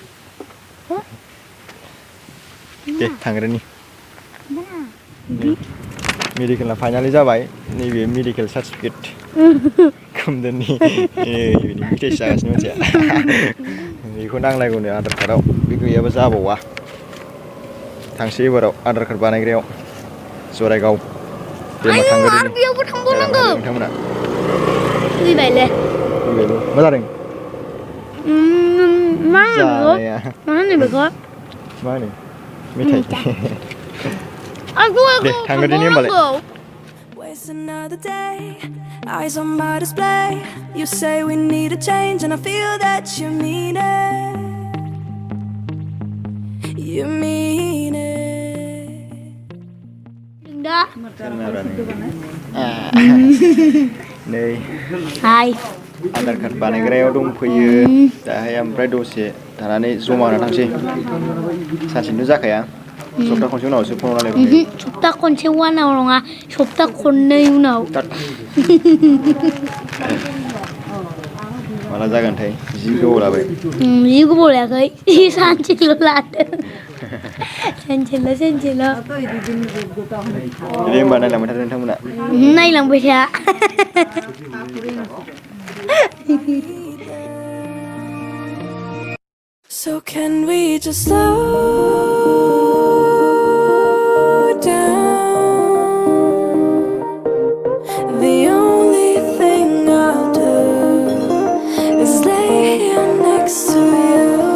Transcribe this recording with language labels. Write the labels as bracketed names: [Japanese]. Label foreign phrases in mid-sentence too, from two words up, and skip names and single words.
[Bodo] दे थांग्रोनि मेडिकेलना फाइनालि जाबाय नैबे [English] medical certificate [Bodo] Kwmdwnni बिनि टेस्ट जागासिनो मानसिया बेखौ नांलायगौनो आधार कार्डआव बे गैयाबा जाबावा थांसै एबाराव आधार कार्ड बानायग्रायाव Oraibw देमा थांग्रोनि आरो बेयावबो थांबावनांगौ नोंथांमोना फैबायलै मा जादों मा होनो बेखौ मा होनो मेथाइ दे थांग्रोनि होमबालाय [English] Waste another day, eyes on my display. You say we need a change, and I feel that you mean it. You mean it. Dah. Nei. Hai. [Bodo] Aadhar card बानायग्रायाव दंफैयो दाहाय ओमफ्राय दसे थानानै जमा होना थांसै सानसेनो जाखाया सप्ता खनसे उनावसो फन रायलायगोन सप्ता खनसे उनाव नङा सप्ता खननै उनाव माला जागोनथाय जि गोबाव लाबाय जि गोबाव लायाखै सानसेल' लादों सानसेल' दे होमबा नायलांबाय थादो नोंथांमोना नायलांबाय था [English] So can we just slow down? The only thing I'll do is lay here next to you.